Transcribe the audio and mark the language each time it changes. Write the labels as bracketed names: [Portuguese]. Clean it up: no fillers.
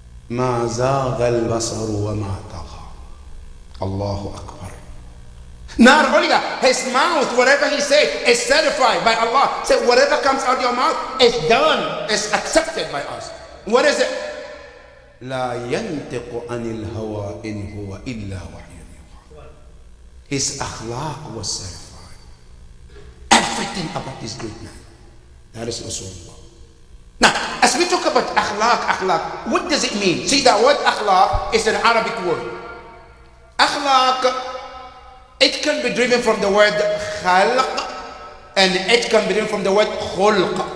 [Arabic] ما زاغ البصر وما طغى. Allahu Akbar. [English] Not only that, his mouth, whatever he says, is certified by Allah. So whatever comes out of your mouth is done, is accepted by us. What is it? [Arabic] لا ينطق عن الهوى إن هو إلا وحي يوحى. [English] His akhlaq was certified. Everything about this great man. That is Rasulullah. Now, as we talk about akhlaq, what does it mean? See, that word akhlaq is an Arabic word. Akhlaq, it can be driven from the word khalq, and it can be driven from the word khulq.